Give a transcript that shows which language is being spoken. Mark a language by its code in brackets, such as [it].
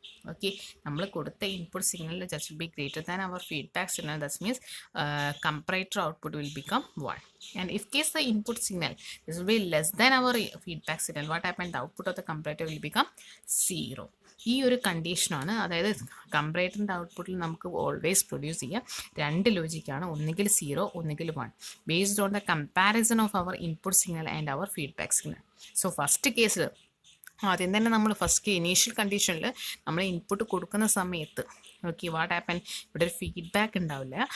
[en] okay, [ml] നമ്മൾ കൊടുത്ത [en] Input signal just will be greater than our feedback signal, that means comparator output will become 1. And if case the input signal this will be less than our feedback signal, what happened, the output of the comparator will become 0. [ml] ഈ ഒരു കണ്ടീഷനാണ്. അതായത് കമ്പറേറ്ററിൻ്റെ ഔട്ട്പുട്ടിൽ നമുക്ക് always produce ചെയ്യാം രണ്ട് ലോജിക്കാണ്, ഒന്നുകിൽ 0 ഒന്നുകിൽ 1, [en] Based on the comparison of our input signal and our feedback signal. [ml] So first കേസിൽ ആദ്യം തന്നെ നമ്മൾ ഫസ്റ്റ് ഇനീഷ്യൽ കണ്ടീഷനിൽ നമ്മൾ ഇൻപുട്ട് കൊടുക്കുന്ന സമയത്ത് ഓക്കെ വാട്ട് ഹാപ്പൻ, ഇവിടെ ഒരു ഫീഡ്ബാക്ക് ഉണ്ടാവില്ല.